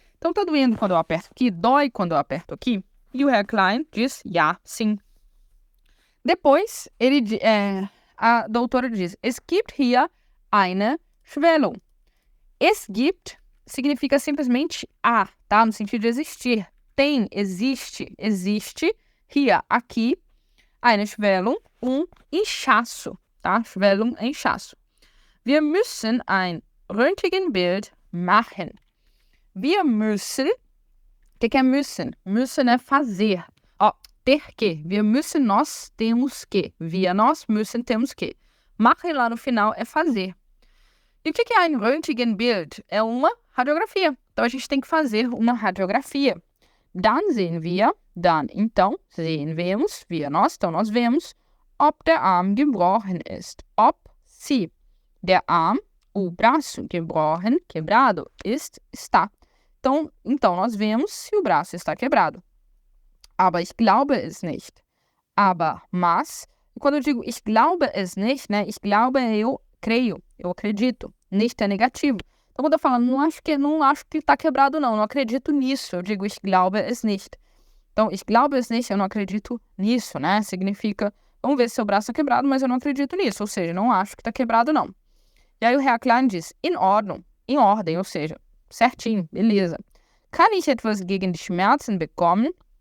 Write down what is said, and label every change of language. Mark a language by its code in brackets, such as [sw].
[pt] Então, tá doendo quando eu aperto aqui, dói quando eu aperto aqui. E o Herr Klein diz, ja, sim. Depois, a doutora diz, [de] es gibt hier eine Schwellung. [pt] Es gibt significa simplesmente há, tá? No sentido de existir. Tem, existe, hier, aqui, [de] eine Schwellung, [pt] inchaço, tá? Schwellung é inchaço. [de] Wir müssen ein Röntgenbild machen. Wir müssen, [pt] o que é müssen? Müssen é fazer. Ó, ter que. [de] Wir müssen, [pt] nós temos que. Wir, nós, müssen, temos que. Machen lá no final é fazer. E o que é ein Röntgenbild? É uma radiografia. Então, a gente tem que fazer uma radiografia. [de] Dann sehen wir, [pt] então, vemos, [de] wir, [pt] nós, então nós vemos, [de] ob der Arm gebrochen ist. [pt] Ob se [de] der Arm, [pt] o braço, gebrochen, quebrado, está. Então, nós vemos se o braço está quebrado. [de] Aber ich glaube es nicht. [pt] Mas, quando eu digo [de] ich glaube es nicht, [pt] né? [de] Ich glaube [pt] é eu creio, eu acredito. Nicht é negativo. Então, quando eu falo, não acho que está quebrado, não acredito nisso, eu digo [de] ich glaube es nicht. [pt] Então, [de] ich glaube es nicht, [pt] eu não acredito nisso, né? Significa, vamos ver se seu braço está quebrado, mas eu não acredito nisso, ou seja, não acho que está quebrado, não. E aí o Herr Klein diz, [de] in Ordnung, [pt] em ordem, ou seja, certinho, beleza. [de] Kann ich etwas gegen die Schmerzen bekommen?